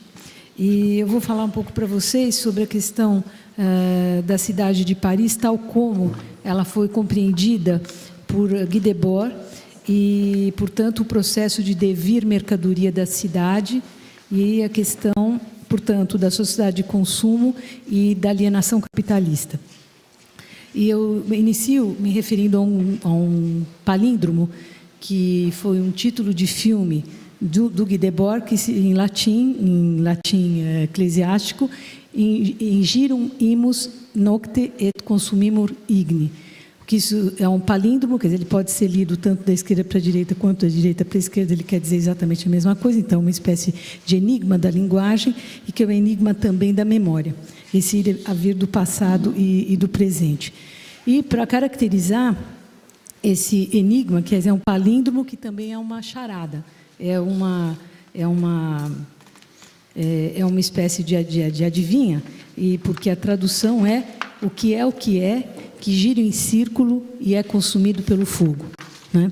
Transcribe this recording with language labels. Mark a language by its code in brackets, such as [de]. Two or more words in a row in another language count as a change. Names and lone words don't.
[pt] E eu vou falar um pouco para vocês sobre a questão da cidade de Paris, tal como ela foi compreendida por Guy Debord e, portanto, o processo de devir mercadoria da cidade e a questão, portanto, da sociedade de consumo e da alienação capitalista. E eu inicio me referindo a um palíndromo, que foi um título de filme do Guy Debord, que em latim eclesiástico, [la] Ingirum imus nocte et consumimur igni. [pt] Que isso é um palíndromo, quer dizer, ele pode ser lido tanto da esquerda para a direita quanto da direita para a esquerda, ele quer dizer exatamente a mesma coisa, então uma espécie de enigma da linguagem e que é um enigma também da memória, esse ir a vir do passado e do presente. E para caracterizar esse enigma, quer dizer, é um palíndromo que também é uma charada, é uma espécie de adivinha, e porque a tradução é o que gira em círculo e é consumido pelo fogo, né?